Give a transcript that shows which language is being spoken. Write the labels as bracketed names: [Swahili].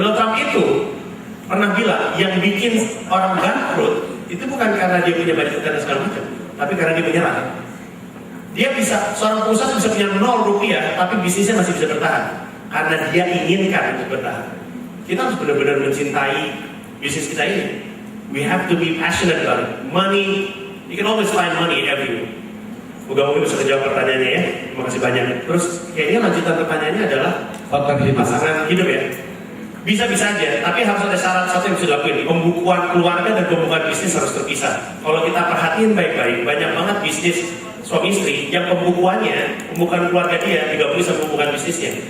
[Indonesian] Donald Trump itu pernah bilang, yang bikin orang bangkrut itu bukan karena dia punya banyak utang dan segala macam, tapi karena dia menyerah. Dia bisa, seorang pengusaha bisa punya 0 rupiah, tapi bisnisnya masih bisa bertahan karena dia inginkan untuk bertahan. Kita harus benar-benar mencintai bisnis kita ini. [English] We have to be passionate about it. Money, you can always find money everywhere. [Indonesian] Moga-moga bisa menjawab pertanyaannya ya. Terima kasih banyak. Terus kayaknya lanjutan pertanyaannya adalah pasangan hidup ya. Bisa-bisa aja, tapi harus ada syarat satu yang bisa dilakuin. Pembukuan keluarga dan pembukuan bisnis harus terpisah. Kalau kita perhatiin baik-baik, banyak banget bisnis suami istri yang pembukuan keluarga dia digabungin sama pembukuan bisnisnya.